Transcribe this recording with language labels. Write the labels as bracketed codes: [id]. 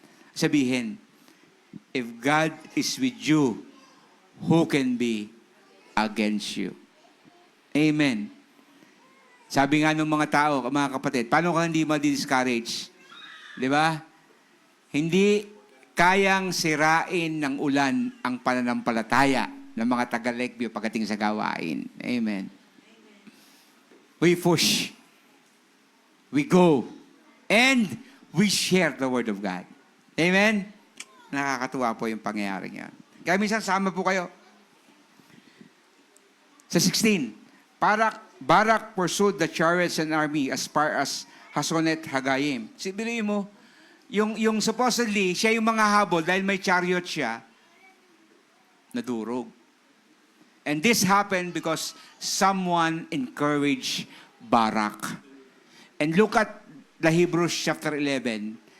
[tl] Sabihin, [en] if God is with you, who can be against you? Amen. [tl] Sabi nga ng mga tao, mga kapatid, paano ka hindi ma-discourage? Di ba? Hindi kayang sirain ng ulan ang pananampalataya ng mga taga-Lakeview pagdating sa gawain. [en] Amen. We push. We go. And we share the Word of God. Amen? [tl] Nakakatuwa po yung pangyayaring yan. Kaya minsan sama po kayo. [en] Sa 16, Barak pursued the chariots and army as far as Hasonet Hagayim. [tl] Sabihin mo, yung supposedly, siya yung mga habol dahil may chariot siya, nadurog. [en] And this happened because someone encouraged Barak. And look at the Hebrews chapter 11.